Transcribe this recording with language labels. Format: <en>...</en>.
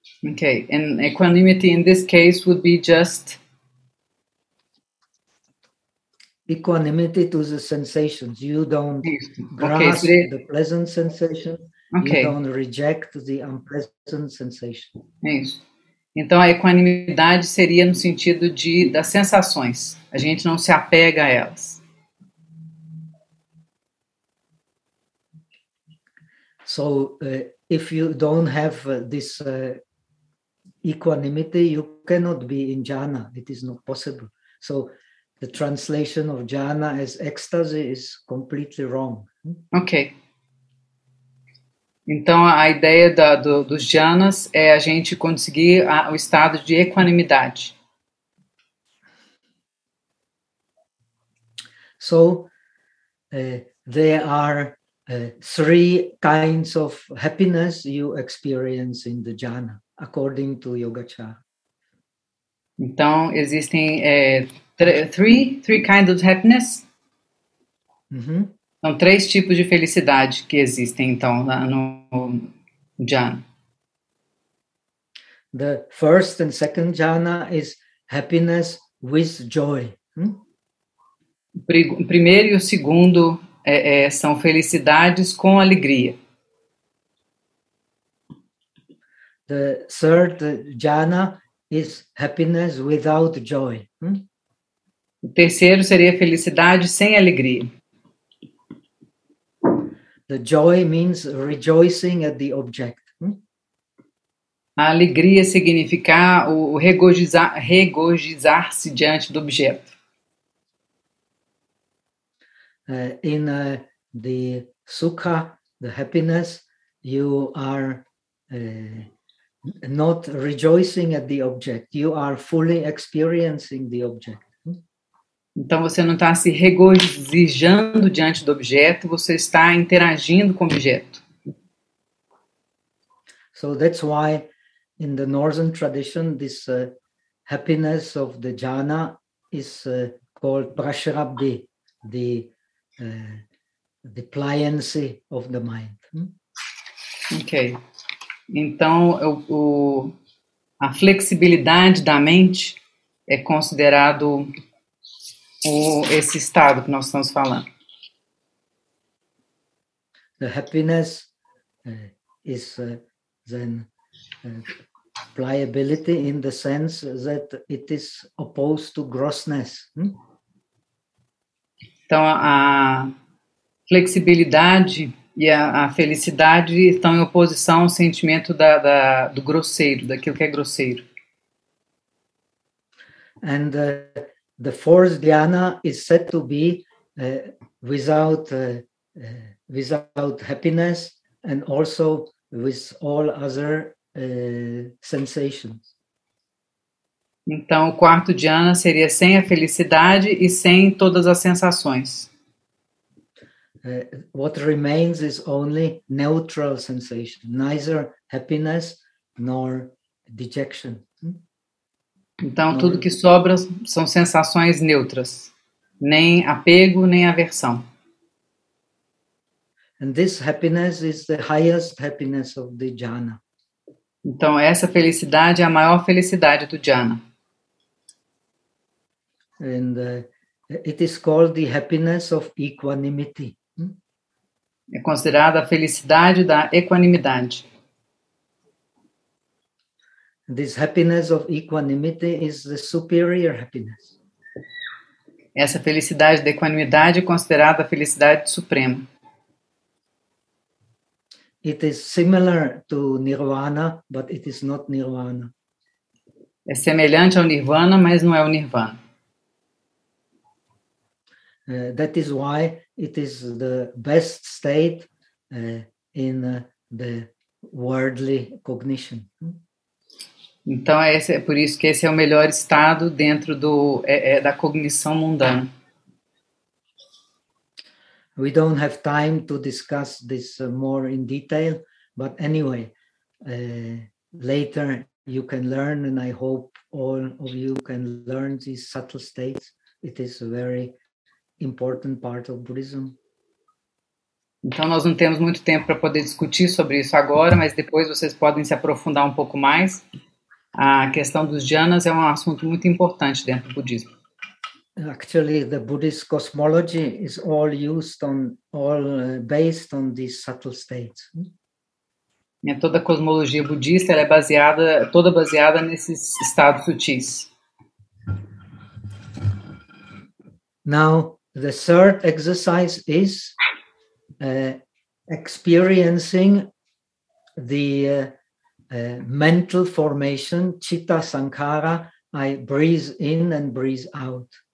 <en>Okay, and equanimity in this case would be just equanimity to the sensations. You don't grasp the pleasant sensation. Okay. You don't reject the unpleasant sensation.</en> <pt>Isso. Então, a equanimidade seria no sentido de das sensações. A gente não se apega a elas.</pt> <en>So, if you don't have this equanimity, you cannot be in jhana. It is not possible. So, the translation of jhana as ecstasy is completely wrong. Ok.</en> <pt>Então, a ideia dos jhanas é a gente conseguir o estado de equanimidade.</pt> <en>So, there are three kinds of happiness you experience in the jhana, according to Yogacara.</en> <pt>Então, existem</pt> <en>three kinds of happiness. Uhum.</en> <pt>São três tipos de felicidade que existem, então, lá no jhana.</pt> <en>The first and second jhana is happiness with joy.</en> <pt>O primeiro e o segundo são felicidades com alegria.</pt> <en>The third jhana is happiness without joy.</en> <pt>O terceiro seria felicidade sem alegria.</pt> <en>The joy means rejoicing at the object.</en> <pt>A alegria significa o regozijar-se diante do objeto.</pt> <en>In the sukha, the happiness, you are not rejoicing at the object. You are fully experiencing the object.</en> <pt>Então, você não está se regozijando diante do objeto, você está interagindo com o objeto.</pt> <en>So that's why in the northern tradition, this happiness of the jhana is called prashrabdi, the pliancy of the mind. Ok.</en> <pt>Então, a flexibilidade da mente é considerado esse estado que nós estamos falando.</pt> <en>The happiness is then pliability in the sense that it is opposed to grossness.</en> <pt>Então a flexibilidade e a felicidade estão em oposição ao sentimento do grosseiro, daquilo que é grosseiro.</pt> <en>And the fourth dhyana is said to be without happiness and also with all other sensations.</en> <pt>Então, o quarto dhyana seria sem a felicidade e sem todas as sensações.</pt> <en>What remains is only neutral sensation, neither happiness nor dejection.</en> <pt>Então, tudo que sobra são sensações neutras, nem apego, nem aversão.</pt> <en>And this happiness is the highest happiness of the jhana.</en> <pt>Então, essa felicidade é a maior felicidade do jhana.</pt> <en>And it is called the happiness of equanimity.</en> <pt>É considerada a felicidade da equanimidade.</pt> <en>This happiness of equanimity is the superior happiness.</en> <pt>Essa felicidade da equanimidade é considerada a felicidade suprema.</pt> <en>It is similar to nirvana, but it is not nirvana.</en> <pt>É semelhante ao nirvana, mas não é o nirvana.</pt> <en>That is why it is the best state in the worldly cognition.</en> <pt>Então, é por isso que esse é o melhor estado dentro da cognição mundana.</pt> <en>We don't have time to discuss this more in detail, but anyway, later you can learn, and I hope all of you can learn these subtle states. It is a very important part of Buddhism.</en> <pt>Então, nós não temos muito tempo para poder discutir sobre isso agora, mas depois vocês podem se aprofundar um pouco mais. A questão dos dhyanas é um assunto muito importante dentro do budismo.</pt> <en>Actually, the Buddhist cosmology is all used on, all based on these subtle states.</en> <pt>E toda a cosmologia budista, ela é baseada, toda baseada nesses estados sutis.</pt> <en>Now, the third exercise is experiencing the mental formation, citta sankhara. I breathe in and breathe out.</en>